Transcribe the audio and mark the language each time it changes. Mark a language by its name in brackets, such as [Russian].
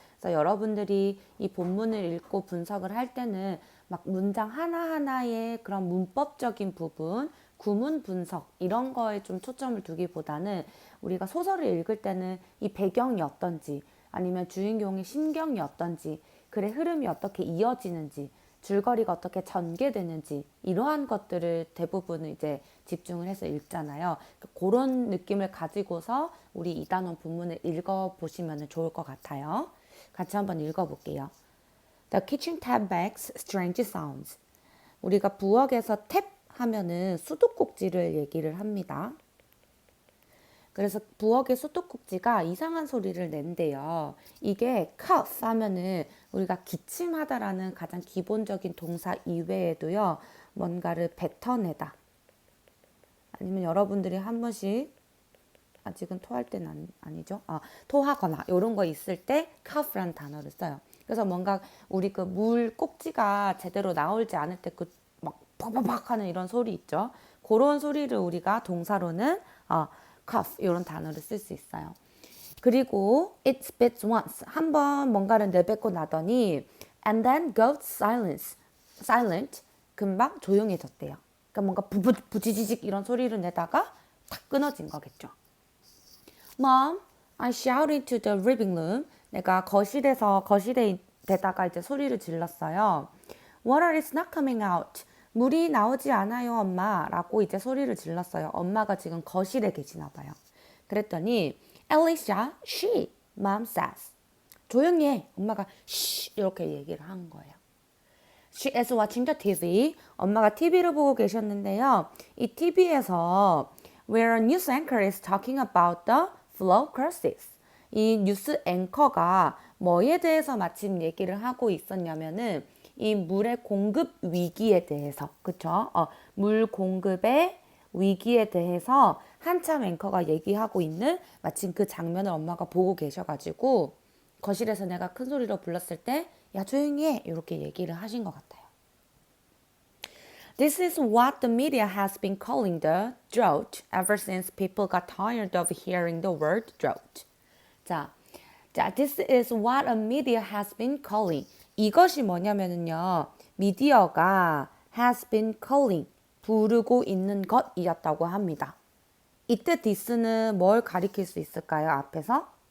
[Korean] 그래서 여러분들이 이 본문을 읽고 분석을 할 때는 막 문장 하나하나의 그런 문법적인 부분, 구문 분석 이런 거에 좀 초점을 두기보다는 우리가 소설을 읽을 때는 이 배경이 어떤지 아니면 주인공의 심경이 어떤지 글의 흐름이 어떻게 이어지는지 줄거리가 어떻게 전개되는지 이러한 것들을 대부분 이제 집중을 해서 읽잖아요. 그런 느낌을 가지고서 우리 이단원 본문을 읽어보시면 좋을 것 같아요. 같이 한번 읽어볼게요. [English] The kitchen tap makes strange sounds. [Korean] 우리가 부엌에서 탭 하면은 수도꼭지를 얘기를 합니다. 그래서 부엌의 수도꼭지가 이상한 소리를 낸대요. 이게 cough 하면은 우리가 기침하다라는 가장 기본적인 동사 이외에도요. 뭔가를 뱉어내다. 아니면 여러분들이 한 번씩 아직은 토할 때는 아니죠. 토하거나 이런 거 있을 때 cough라는 단어를 써요. 그래서 뭔가 우리 그 물 꼭지가 제대로 나오지 않을 때 그 막 퍽퍽퍽 하는 이런 소리 있죠. 그런 소리를 우리가 동사로는 cough 이런 단어를 쓸 수 있어요. 그리고 [English] it spits once [Korean] 한 번 뭔가를 내뱉고 나더니 [English] and then goes silent [Korean] 금방 조용해졌대요. 그러니까 뭔가 부지지직 이런 소리를 내다가 탁 끊어진 거겠죠. [English] Mom, I shouted to the living room. [Korean] 내가 거실에 대다가 이제 소리를 질렀어요. [English] Water is not coming out. [Korean] 물이 나오지 않아요, 엄마. 라고 이제 소리를 질렀어요. 엄마가 지금 거실에 계시나 봐요. 그랬더니 [English] Alicia, she, mom says. [Korean] 조용히 해. 엄마가 쉬 이렇게 얘기를 한 거예요. [English] She is watching the TV. [Korean] 엄마가 TV를 보고 계셨는데요. 이 TV에서 [English] where a news anchor is talking about the flood crisis. [Korean] 이 뉴스 앵커가 뭐에 대해서 마침 얘기를 하고 있었냐면은 이 물의 공급 위기에 대해서, 그쵸? 물 공급의 위기에 대해서 한참 앵커가 얘기하고 있는 마침 그 장면을 엄마가 보고 계셔가지고 거실에서 내가 큰 소리로 불렀을 때 야 조용히 해 이렇게 얘기를 하신 것 같아요. [English] This is what the media has been calling the drought ever since people got tired of hearing the word drought. 자, this is what a media has been calling. [Korean] 이것이 뭐냐면은요, 미디어가 [English] has been calling, [Korean] 부르고 있는 것이었다고 합니다. 이때 this는 뭘 가리킬 수 있을까요? 앞에서?